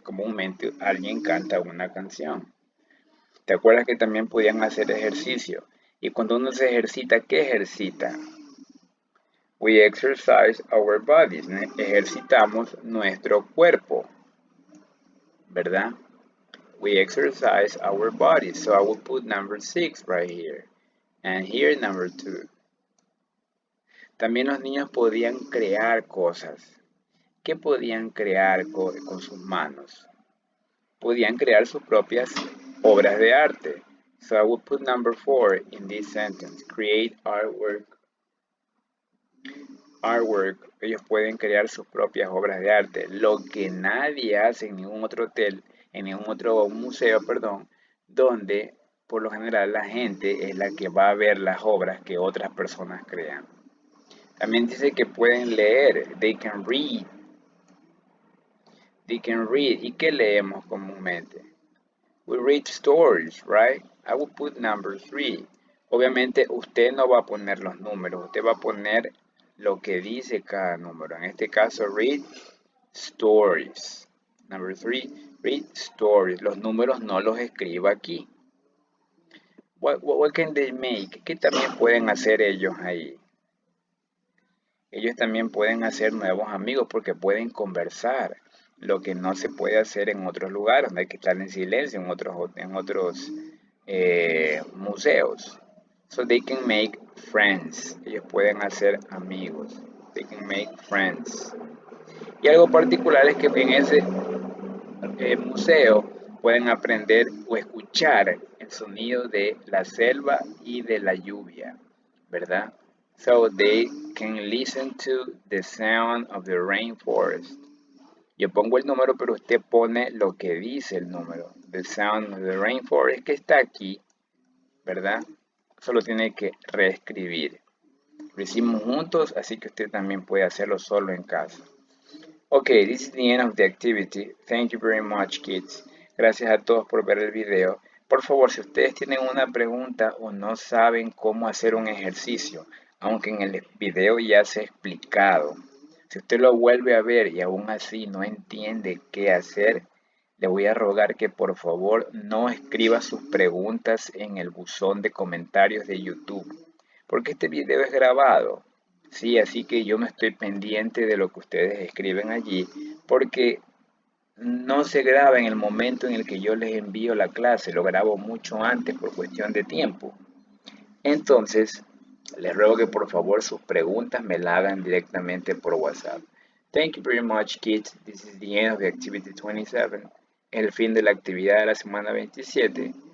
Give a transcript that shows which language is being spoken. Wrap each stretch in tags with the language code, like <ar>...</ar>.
<es>Comúnmente alguien canta una canción. ¿Te acuerdas que también podían hacer ejercicio? Y cuando uno se ejercita, ¿qué ejercita?</es> <en>We exercise our bodies.</en> <es>Ejercitamos nuestro cuerpo, ¿verdad?</es> <en>We exercise our bodies. So I will put number 6 right here. And here number 2.</en> <es>También los niños podían crear cosas. ¿Qué podían crear con sus manos? Podían crear sus propias obras de arte.</es> <en>So I will put number 4 in this sentence. Create artwork.</en> <es>Ellos pueden crear sus propias obras de arte. Lo que nadie hace en ningún otro hotel, en ningún otro museo, perdón, donde por lo general la gente es la que va a ver las obras que otras personas crean. También dice que pueden leer.</es> <en>They can read. They can read.</en> <es>¿Y qué leemos comúnmente?</es> <en>We read stories, right? I will put number 3.</en> <es>Obviamente usted no va a poner los números, usted va a poner lo que dice cada número. En este caso,</es> <en>read stories. Number 3, read stories.</en> <es>Los números no los escriba aquí.</es> <en>What can they make?</en> <es>¿Qué también pueden hacer ellos ahí? Ellos también pueden hacer nuevos amigos porque pueden conversar. Lo que no se puede hacer en otros lugares, donde hay que estar en silencio, en otros museos.</es> <en>So they can make friends.</en> <es>Ellos pueden hacer amigos.</es> <en>They can make friends.</en> <es>Y algo particular es que en ese museo pueden aprender o escuchar el sonido de la selva y de la lluvia, ¿verdad?</es> <en>So they can listen to the sound of the rainforest.</en> <es>Yo pongo el número, pero usted pone lo que dice el número.</es> <en>The sound of the rainforest,</en> <es>que está aquí, ¿verdad? Solo tiene que reescribir. Lo hicimos juntos, así que usted también puede hacerlo solo en casa.</es> <en>Okay, this is the end of the activity. Thank you very much, kids.</en> <es>Gracias a todos por ver el video. Por favor, si ustedes tienen una pregunta o no saben cómo hacer un ejercicio, aunque en el video ya se ha explicado, si usted lo vuelve a ver y aún así no entiende qué hacer, le voy a rogar que por favor no escriba sus preguntas en el buzón de comentarios de YouTube, porque este video es grabado. Sí, así que yo no estoy pendiente de lo que ustedes escriben allí, porque no se graba en el momento en el que yo les envío la clase, lo grabo mucho antes por cuestión de tiempo. Entonces, les ruego que por favor sus preguntas me las hagan directamente por WhatsApp.</es> <en>Thank you very much, kids. This is the end of the activity 27.</en> <es>El fin de la actividad de la semana 27.</es>